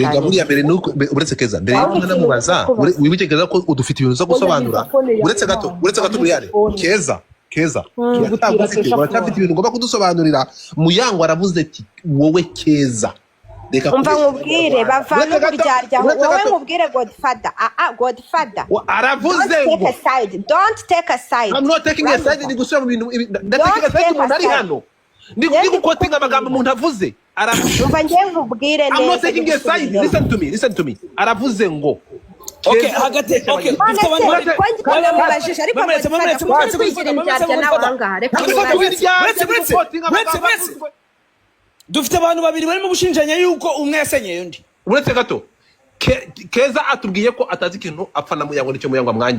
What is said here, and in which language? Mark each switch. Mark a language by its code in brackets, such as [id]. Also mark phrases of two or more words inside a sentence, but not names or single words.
[rw] erega buriya mbere nuko uretse Keza mbere y'uko namubaza wibuke ko udufite ibintu zo gusobanura uretse gato buriyare Keza turacyafite ibintu ngomba kudusobanurira Muyango aravuze ati wowe Keza umva nkubwire bavana uburyarya wowe nkubwire Godfather aravuze ngo [en] don't take a side I'm not taking a side [rw] ni gusubira mu bintu ndatekereza ko umuntu ari hano ndi gukotinga amagambo umuntu avuze umva ngiye nkubwire neza [en] I'm not taking a side listen to me [rw] aravuze ngo okay hagati okay bajije ariko twigira indyarya nawe ahangaha reka dufite abantu babiri barimo gushinjanya yuko umwe yasenyeye undi uretse gato Keza atubwiye ko atazi ikintu apfa na Muyango nicyo Muyango amwangiye